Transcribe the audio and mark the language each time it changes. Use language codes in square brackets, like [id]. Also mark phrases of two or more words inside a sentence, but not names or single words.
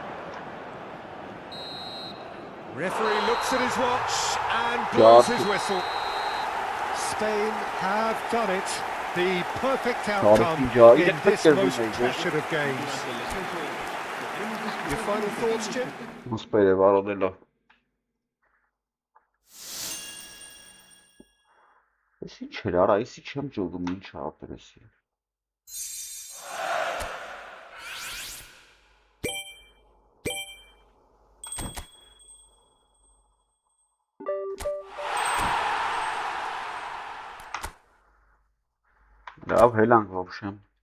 [en] Referee looks at his watch and blows his whistle. Spain have done it. The perfect outcome in this most passionate of games. Your final thoughts, Jim? [hy] Եսի չեր արա, եսի չեմ ճոգում ինչ ապեր եսի։ Լավ, հելանք վաբշեմ։